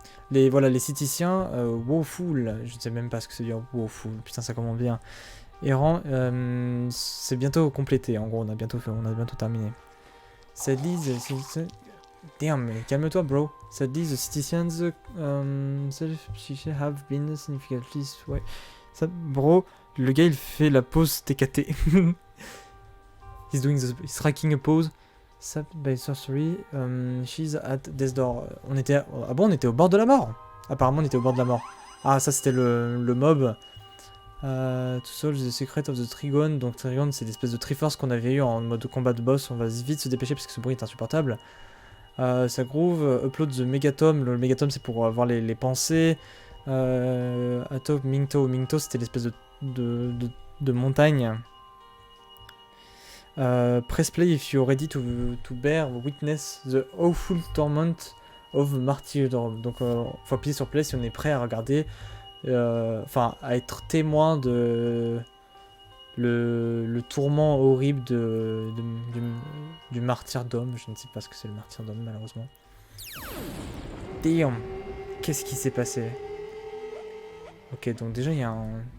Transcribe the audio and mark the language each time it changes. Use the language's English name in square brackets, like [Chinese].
[French] Les citiciens, Woeful, je ne sais même pas ce que c'est dire Woeful, putain ça commence bien. Errant, c'est bientôt complété, en gros on a bientôt terminé. [English] Sadly, damn, [French] mais calme-toi bro. [English] Sadly, the citizens have been significantly... [French] Ouais. Ça, bro, le gars il fait la pause TKT. [English] He's striking a pose. Sapped by sorcery, she's at death's door. [French] On était au bord de la mort. Apparemment on était au bord de la mort. Ah ça c'était le mob. [English] To solve the secret of the Trigon. [French] Donc Trigon c'est l'espèce de Triforce qu'on avait eu en mode de combat de boss. On va vite se dépêcher parce que ce bruit est insupportable. Ça groove, [English] upload the Megatome. [French] Le Megatome c'est pour avoir les pensées. [English] Atop Mingto. [French] Mingto c'était l'espèce de montagne. [English] Press play if you're ready to bear witness the awful torment of martyrdom. [French] Donc faut appuyer sur play si on est prêt à regarder, enfin à être témoin de le tourment horrible du martyrdom. Je ne sais pas ce que c'est le martyrdom malheureusement. Damn, qu'est-ce qui s'est passé? Ok, donc déjà il y a un...